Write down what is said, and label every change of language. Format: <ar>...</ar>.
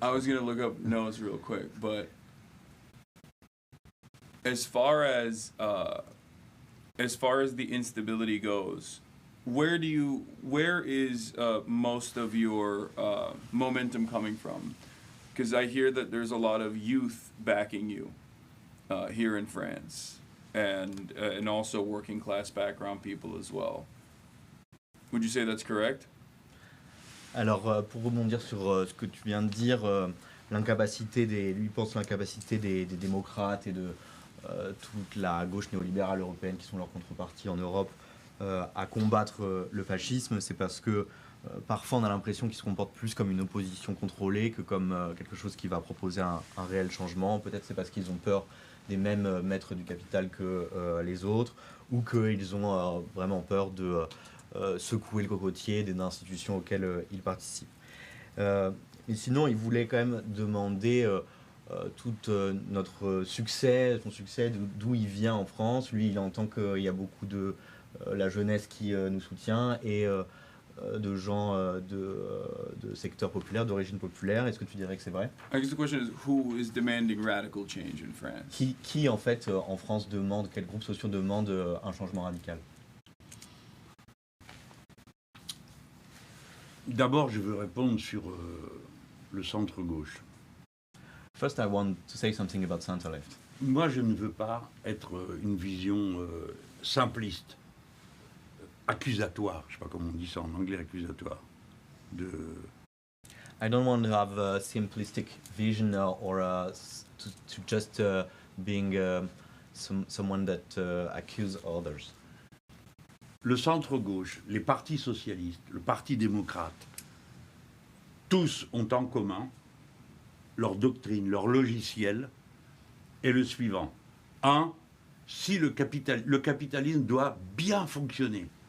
<en>I was gonna look up notes real quick, but as far as the instability goes, where is most of your momentum coming from? Because I hear that there's a lot of youth backing you here in France, and also working class background people as well. Would you say that's correct?</en> <fr>Alors, pour rebondir sur ce que tu viens de dire, lui pense l'incapacité des démocrates et de toute la gauche néolibérale européenne, qui sont leurs contreparties en Europe, à combattre le fascisme, c'est parce que parfois on a l'impression qu'ils se comportent plus comme une opposition contrôlée que comme quelque chose qui va proposer un réel changement. Peut-être c'est parce qu'ils ont peur des mêmes maîtres du capital que les autres, ou qu'ils ont vraiment peur de secouer le cocotier des institutions auxquelles ils participent. Mais sinon, il voulait quand même demander tout notre succès, son succès, d'où il vient en France. Lui, il entend qu'il y a beaucoup de la jeunesse qui nous soutient et de gens de secteurs populaires, d'origine populaire. Est-ce que tu dirais que c'est vrai?</fr> <en>I guess the question is, who is demanding radical change in France?</en> <fr>Qui en fait, en France, demande, quels groupes sociaux demandent un changement radical? D'abord, je veux répondre sur le centre-gauche.</fr> <en>First, I want to say something about center-left.</en> <fr>Moi, je ne veux pas être une vision simpliste, accusatoire, je ne sais pas comment on dit ça en anglais, accusatoire, de...</fr> <en>I don't want to have a simplistic vision or to just being someone that accuse others.</en> <fr>Le centre-gauche, les partis socialistes, le parti démocrate, tous ont en commun leur doctrine, leur logiciel est le suivant. Si le capitalisme doit bien fonctionner.</fr>